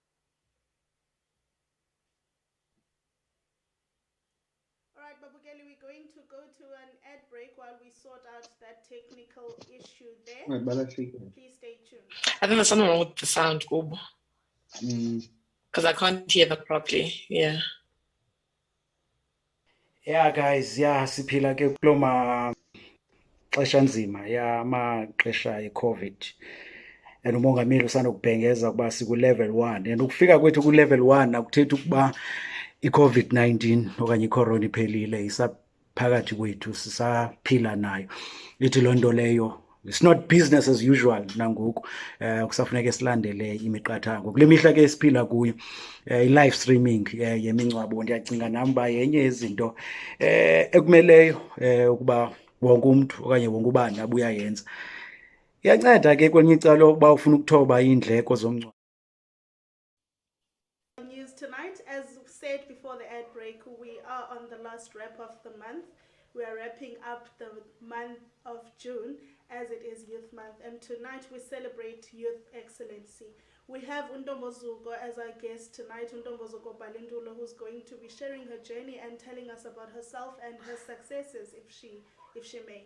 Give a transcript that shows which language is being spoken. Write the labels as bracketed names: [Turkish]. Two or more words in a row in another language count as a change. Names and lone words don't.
[English] All right, Babugeli, we're going to go to an ad break while we sort out that technical issue there. Please stay tuned. I think there's something wrong with the sound, Ubo. Because I can't hear that properly. Yeah. Yeah, guys, [Xhosa] siphila ke kulo maxesha nzima maxesha e-COVID. And umongameli usanokubhengeza ukuba siku-level 1. And ukufika kwethu ku-level 1 akuthethi ukuba i-COVID-19 okanye i-corona iphelile, isaphakathi kwethu, sisaphila nayo. Ithi loo nto leyo, [English] it's not business as usual [Xhosa] nangoku. Kusafuneka silandele imiqathango. Kule mihla ke siphila kuyo, i- [English] live streaming [Xhosa] yemingcwabo ndiyacinga nam uba yenye yezinto ekumeleyo ukuba wonke umntu okanye wonke ubani abuya yenza. Iyanceda ke kwelinye icala uba ufuna ukuthoba iindleko zomngcwabo. [English] News tonight, as said before the ad break, we are on the last wrap of the month. We are wrapping up the month of June as it is Youth Month, and tonight we celebrate Youth Excellency. We have Ntombozuko as our guest tonight, Ntombozuko Balintulo, who's going to be sharing her journey and telling us about herself and her successes, if she may.